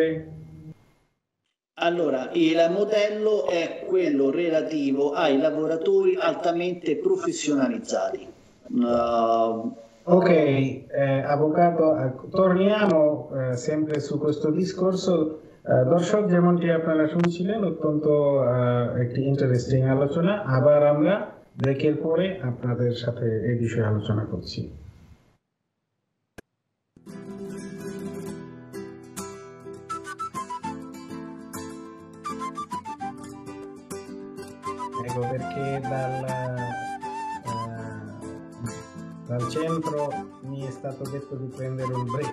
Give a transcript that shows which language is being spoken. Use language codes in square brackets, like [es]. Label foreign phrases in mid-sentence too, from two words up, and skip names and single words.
[it] Allora, il modello è quello relativo ai lavoratori altamente professionalizzati. Ok, avvocato, torniamo sempre su questo discorso. [bn] দর্শক যেমনটি আপনারা শুনছিলেন অত্যন্ত একটি ইন্টারেস্টিং আলোচনা, আবার আমরা ব্রেকের পরে আপনাদের সাথে এই বিষয়ে আলোচনা করছি। [it] Ecco perché dal centro mi è stato detto di prendere un break.